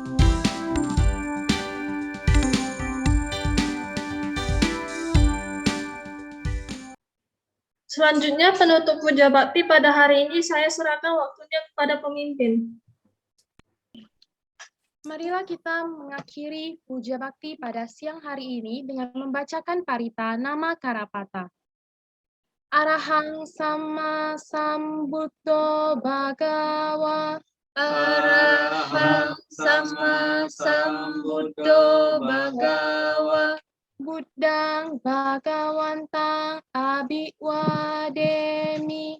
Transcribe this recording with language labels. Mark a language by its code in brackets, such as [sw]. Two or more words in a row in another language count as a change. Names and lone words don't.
[id] Selanjutnya, penutup puja bakti pada hari ini saya serahkan waktunya kepada pemimpin. Marilah kita mengakhiri puja bakti pada siang hari ini dengan membacakan parita nama Karapata. [pi] Arahang sama sambuddho bhagawa. Arahang sama sambuddho bhagawa. Buddhang bhagawantang abhiwademi.